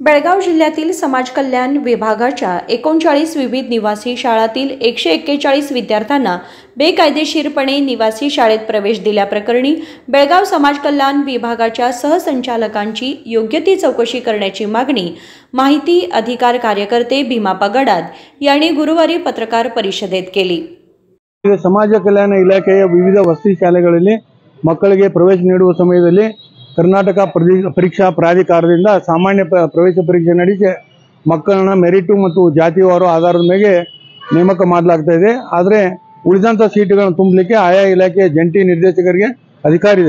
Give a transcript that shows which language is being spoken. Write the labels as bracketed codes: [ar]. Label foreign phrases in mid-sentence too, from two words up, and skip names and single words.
[mr] बेळगाव जिल्ह्यातील समाज कल्याण विभागाच्या 39 विविध निवासी शाळांतील 141 विद्यार्थ्यांना बेकायदेशीरपणे निवासी शाळेत प्रवेश दिल्याप्रकरणी बेळगाव समाज कल्याण विभागाच्या सहसंचालकांची योग्य ती चौकशी करण्याची मागणी माहिती अधिकार कार्यकर्ते भीमाप्पा गडाद यांनी गुरुवारी पत्रकार परिषदेत केली. [kn] ಸಮಾಜ ಕಲ್ಯಾಣ ಇಲಾಖೆಯ ವಿವಿಧ ವಸತಿ ಶಾಲೆಗಳಲ್ಲಿ ಮಕ್ಕಳಿಗೆ ಪ್ರವೇಶ ನೀಡುವ ಸಮಯದಲ್ಲಿ ಕರ್ನಾಟಕ ಪರೀಕ್ಷಾ ಪ್ರಾಧಿಕಾರದಿಂದ ಸಾಮಾನ್ಯ ಪ್ರವೇಶ ಪರೀಕ್ಷೆ ನಡೆಸಿ ಮಕ್ಕಳನ್ನ ಮೆರಿಟ್ ಮತ್ತು ಜಾತಿವಾರು ಆಧಾರದ ಮೇಲೆ ನೇಮಕ ಮಾಡಲಾಗ್ತಾ ಇದೆ. ಆದರೆ ಉಳಿದಂಥ ಸೀಟುಗಳನ್ನು ತುಂಬಲಿಕ್ಕೆ ಆಯಾ ಇಲಾಖೆಯ ಜಂಟಿ ನಿರ್ದೇಶಕರಿಗೆ ಅಧಿಕಾರ ಇದೆ.